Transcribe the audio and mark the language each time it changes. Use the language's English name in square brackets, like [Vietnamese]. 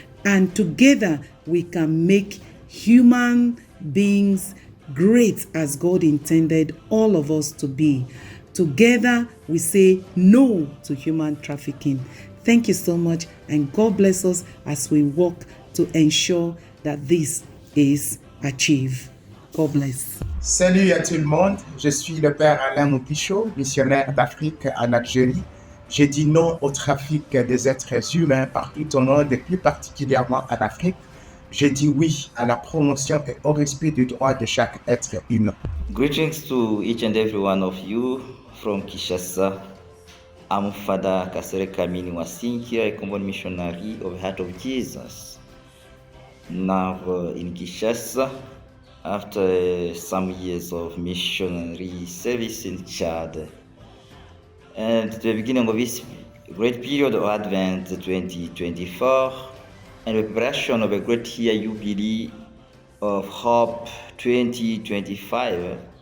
[English] And together we can make human beings great as God intended all of us to be. Together we say no to human trafficking. Thank you so much, and God bless us as we work to ensure that this is achieved. God bless. [French] Salut à tout le monde, je suis le père Alain Moupichot, missionnaire d'Afrique en Algérie. J'ai dit non au trafic des êtres humains partout au monde et plus particulièrement en Afrique. J'ai dit oui à la promotion et au respect des droits de chaque être humain. [English] Greetings to each and every one of you from Kinshasa. I'm Father Kasereka Mini Wasinkia, a common missionary of the Heart of Jesus. Now in Kinshasa, after some years of missionary service in Chad, and the beginning of this great period of Advent 2024, and the preparation of a great year jubilee of Hope 2025,